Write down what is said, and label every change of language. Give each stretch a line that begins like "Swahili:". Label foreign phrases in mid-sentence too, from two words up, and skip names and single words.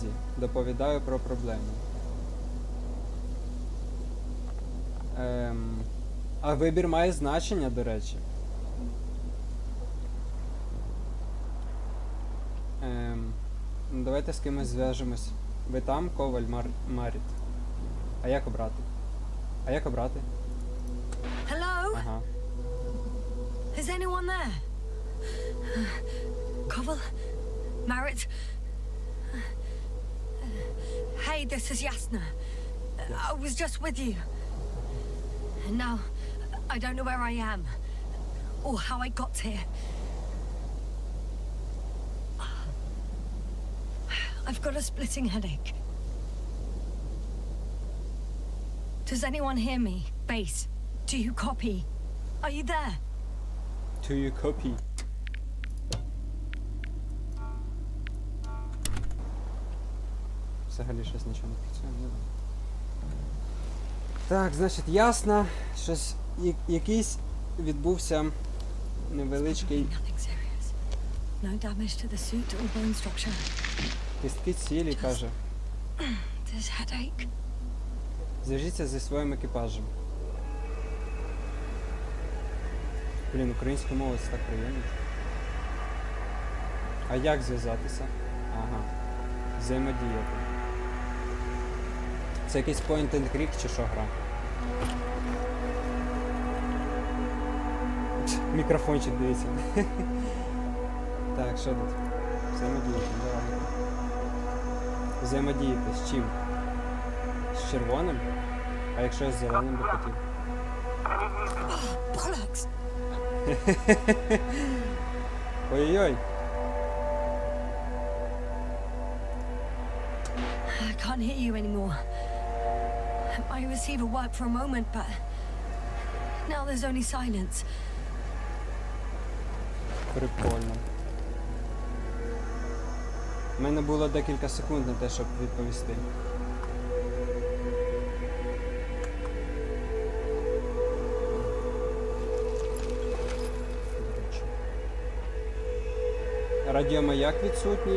Ukrainian: Доповідаю про проблему. А вибір має значення, до речі. Давайте з кимось зв'яжемось. Ви там, коваль, Маріт. А як обрати?
English: Hello?
Ukrainian: Ага.
English: Is anyone there? Koval? Marit? Hey, this is Yasna. I was just with you. And now, I don't know where I am. Or how I got here. I've got a splitting headache. Does anyone hear me? Base, do you copy? Are you there? Do you copy?
Ukrainian: Взагалі щось нічого не працює, не знаю. Так, значить, ясно, щось якийсь відбувся невеличкий
English: Nothing serious. No damage to the suit or bone structure.
Ukrainian: кістки цілі, каже.
English: This headache.
Ukrainian: Зв'яжіться зі своїм екіпажем. Блін, українська мова це так приємно. А як зв'язатися? Ага. Взаємодіяти. Це якийсь
English: point and click
Ukrainian: чи що гра? Мікрофончик, дивіться. Так, що тут? Взаємодіяти, давай. Взаємодіяти з чим? З червоним? А якщо я з зеленим би хотів?
English: Bollocks!
Ukrainian: Ой-ой-ой!
English: I can't hear you anymore. My receiver worked for a moment, but now there's only silence.
Ukrainian: Прикольно. У мене було декілька секунд на те, щоб відповісти. Радіомаяк відсутній.